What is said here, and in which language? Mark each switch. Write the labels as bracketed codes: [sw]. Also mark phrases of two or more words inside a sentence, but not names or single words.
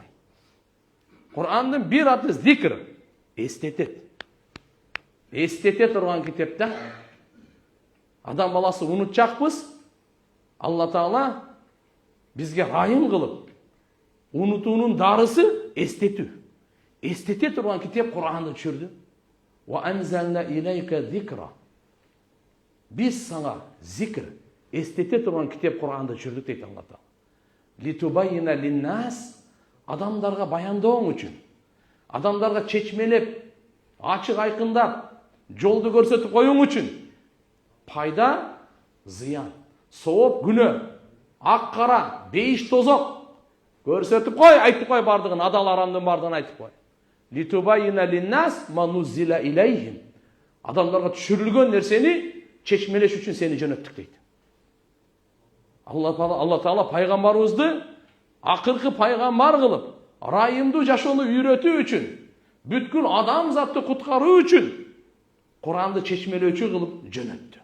[ky] Курандын бир аты зикр, эстетет. Эстете турган китепте адам баласы унутчакпыз. Алла Таала бизге айым кылып, унутуунун дарысы эстетүү. Эстете турган китеп Куранды түшүрдү. [ar] وأنزلنا إليك الذكر. [ky] Биз сага зикр, эстете турган китеп Куранды түшүрдүк дейт Алла Таала. [ar] لتبين للناس, [ky] адамдарга баяндооң үчүн, адамдарга чечмелеп, ачык айкындап, жолду көрсөтүп коюң үчүн. Пайда, зыян, сооп, күнөө, ак кара, бейиш тозок көрсөтүп кой, айтып кой бардыгын, адал арамдын бардыгын айтып кой. [ar] لتبين للناس ما نزل إليهم. [ky] Адамдарга түшүрүлгөн нерсени чечмелеш үчүн сени жөнөттүк дейт. Алла Таала пайгамбарыбызды акыркы пайгамбар кылып, райымдуу жашоону үйрөтүү үчүн, бүткүл адамзатты куткаруу үчүн Куранды чечмелөөчү кылып жөнөттү.